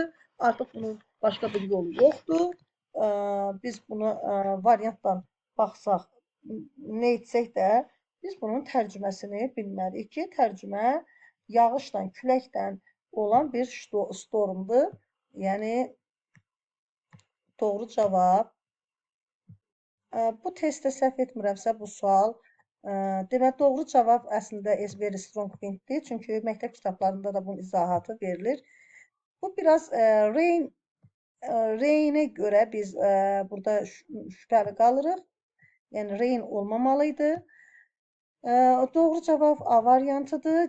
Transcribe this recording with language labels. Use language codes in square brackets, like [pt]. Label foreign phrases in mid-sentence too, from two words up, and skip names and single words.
[az] Artıq bunun başqa bir yolu yoxdur. Biz bunu variantdan baxsaq, nə etsək də, biz bunun tərcüməsini bilməliyik ki, tərcümə yağışdan, küləkdən olan bir stormdur. Yəni, doğru cavab. Bu testdə səhv etmirəmsə, bu sual demək, doğru cavab əslində [en] is very strong winddir. [az] Çünki məktəb kitablarında da bunun izahatı verilir. Bu biraz rain'e görə biz burada şübhəli qalırıq. Yəni, rain olmamalıydı. Doğru cavab A variantıdır.